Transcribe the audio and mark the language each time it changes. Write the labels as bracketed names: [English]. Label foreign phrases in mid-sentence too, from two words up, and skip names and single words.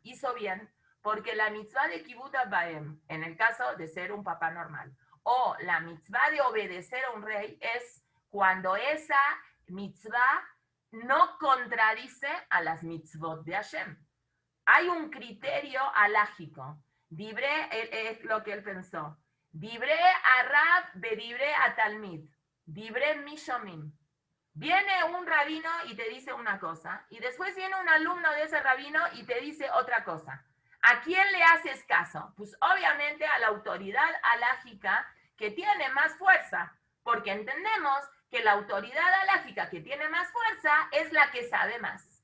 [Spanish] Hizo bien, porque la mitzvah de Kibbutz Baem, en el caso de ser un papá normal, o la mitzvah de obedecer a un rey, es cuando esa mitzvah no contradice a las mitzvot de Hashem. Hay un criterio alágico. Dibré, es lo que él pensó. [Hebrew] Dibré a Rab, bedibré a Talmid. Dibré Mishomim. [Spanish] Viene un rabino y te dice una cosa, y después viene un alumno de ese rabino y te dice otra cosa. ¿A quién le haces caso? Pues obviamente a la autoridad alágica que tiene más fuerza, porque entendemos que la autoridad alágica que tiene más fuerza es la que sabe más.